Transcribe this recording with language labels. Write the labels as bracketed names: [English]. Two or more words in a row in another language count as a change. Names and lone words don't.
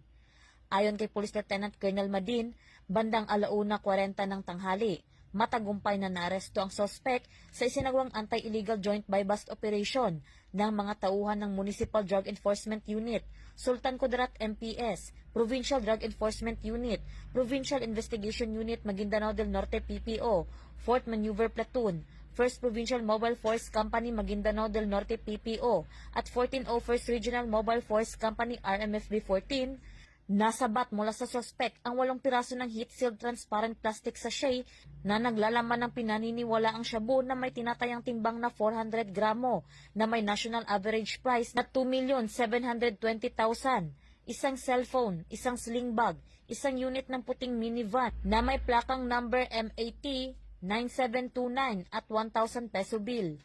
[Filipino] Ayon kay Police Lieutenant Colonel Madin, bandang 1:40 ng tanghali, matagumpay na naaresto ang suspect sa isinagawang [English] anti-illegal joint buy-bust operation [Filipino] ng mga tauhan ng Municipal Drug Enforcement Unit, Sultan Kudarat MPS, Provincial Drug Enforcement Unit, Provincial Investigation Unit Maguindanao del Norte PPO, 4th Maneuver Platoon, 1st Provincial Mobile Force Company Maguindanao del Norte PPO at 1401st Regional Mobile Force Company RMFB 14, nasabat mula sa suspect ang 8 piraso ng [English] heat-sealed transparent plastic sachet [Filipino] na naglalaman ng pinaniniwala ang shabu na may tinatayang timbang na 400 gramo na may [English] national average price [Filipino] na 2,720,000, isang cellphone, isang sling bag, isang unit ng puting minivan na may plakang number MAT 9729 at 1,000 [English] peso bill.